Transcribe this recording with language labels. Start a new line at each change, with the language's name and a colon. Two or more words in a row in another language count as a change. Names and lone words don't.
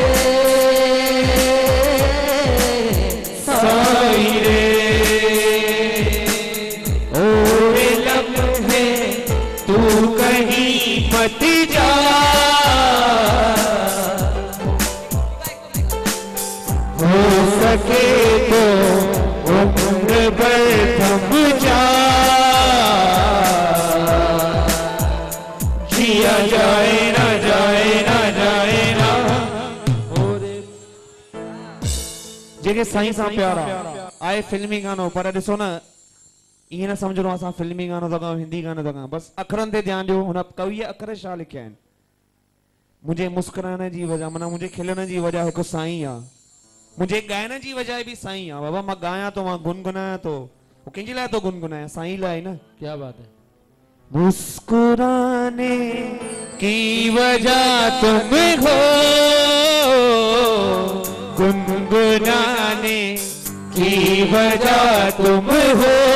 Hindi: साई रे, और लम्हे तू कहीं मत जा, हो सके तो उम्र भर थम जा, जिया जाए ना जाए ना जाए ना।
Sindhi: जेके साईं सां प्यार आहे फिल्मी गानो, पर ॾिसो न इएं न सम्झो असां फिल्मी गानो था ॻायूं, हिंदी गानो था ॻायूं, बसि अखरनि ते ध्यानु ॾियो। हुन कवीअ अखर छा लिखिया आहिनि? मुंहिंजे मुस्कुराइण जी वजह, माना मुंहिंजे खिलण जी वजह हिकु साईं आहे, मुंहिंजे ॻाइण जी वजह बि साईं आहे। बाबा मां ॻायां थो, मां गुनगुनायां थो, कंहिंजे लाइ थो गुनगुनायां? साईं लाइ न।
Hindi: क्या बात है। मुस्कुराने की वजह तुम हो, गुनगुनाने की वजह तुम हो,